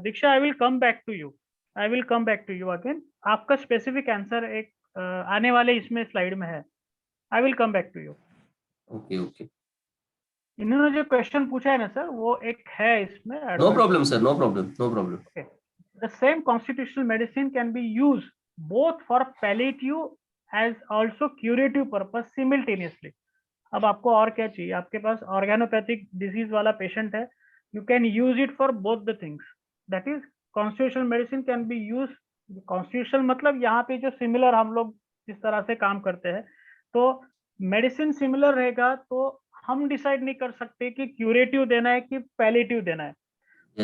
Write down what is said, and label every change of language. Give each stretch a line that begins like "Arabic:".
English: Diksha, I will come back to you, I will come back to you again.
Hindi: आपका specific answer एक आने वाले इसमें slide में है।
English: I will come back to you. Okay okay,
Hindi: इन्होंने जो क्वेश्चन पूछा है ना सर, वो एक है इसमें
English: No advantage. Problem sir, no problem, no problem. Okay. The same constitutional medicine can be used both for palliative as also curative purpose simultaneously.
Hindi: अब आपको और क्या चाहिए? आपके पास ऑर्गेनोपैथिक डिजीज वाला पेशेंट है,
English: You can use it for both the things. That is constitutional medicine can be use.
Hindi: Constitutional मतलब यहाँ पे जो सिमिलर हम लोग जिस तरह से काम करते हैं, तो मेडिसिन सिमिलर रहेगा तो हम डिसाइड नहीं कर सकते कि क्यूरेटिव देना है कि पैलिएटिव देना है।